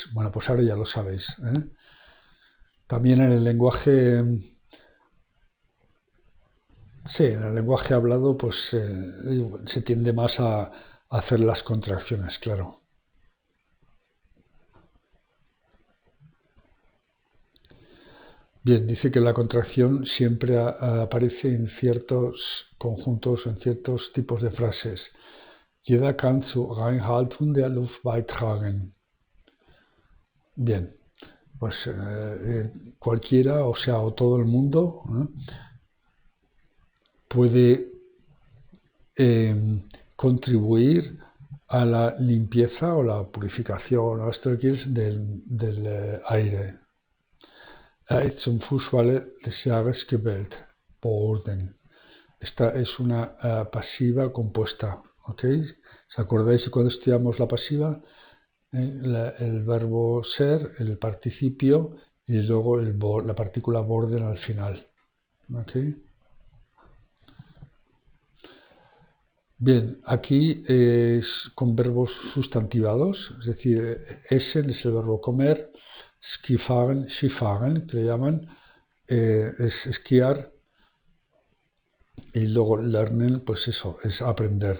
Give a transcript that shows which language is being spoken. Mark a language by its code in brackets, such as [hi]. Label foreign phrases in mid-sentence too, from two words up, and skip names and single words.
[es] Bueno, pues ahora ya lo sabéis, ¿eh? También en el lenguaje, sí, en el lenguaje hablado, pues se tiende más a hacer las contracciones, claro. Bien, dice que la contracción siempre aparece en ciertos conjuntos, en ciertos tipos de frases. [de] Jeder kann zur Reinhaltung der Luft beitragen. [es] Bien, pues cualquiera, o sea, o todo el mundo puede contribuir a la limpieza o la purificación o esto que es del aire. [de] Er ist zum Fußballer des Jahres gewählt worden. [es] Esta es una pasiva compuesta, ¿ok? ¿Os acordáis de cuando estudiamos la pasiva? El verbo ser, el participio y luego la partícula worden al final, ¿ok? Bien, aquí es con verbos sustantivados, es decir, essen es el verbo comer, [de] skifahren, Skifahren, [es] que le llaman, es esquiar, y luego lernen, pues eso, es aprender.